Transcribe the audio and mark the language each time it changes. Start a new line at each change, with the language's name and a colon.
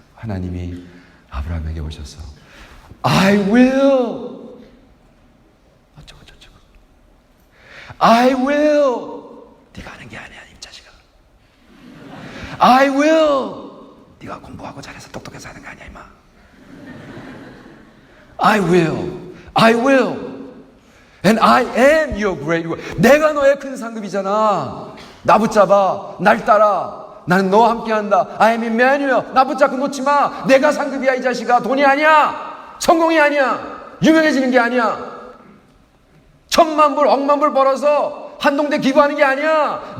Korean: 하나님이 아브라함에게 오셔서
English: I will
Korean: 어쩌고 저쩌고 I will 네가 하는 게 아니야 이 자식아.
English: I will
Korean: 네가 공부하고 잘해서 똑똑해서 하는 거 아니야 임마.
English: I will and I am your great reward.
Korean: 내가 너의 큰 상급이잖아. 나 붙잡아. 날 따라. 나는 너와 함께한다.
English: I am Emmanuel.
Korean: 나 붙잡고 놓지 마. 내가 상급이야 이 자식아. 돈이 아니야. 성공이 아니야. 유명해지는 게 아니야. 1,000만 불, 억만 불 벌어서 한동대 기부하는 게 아니야.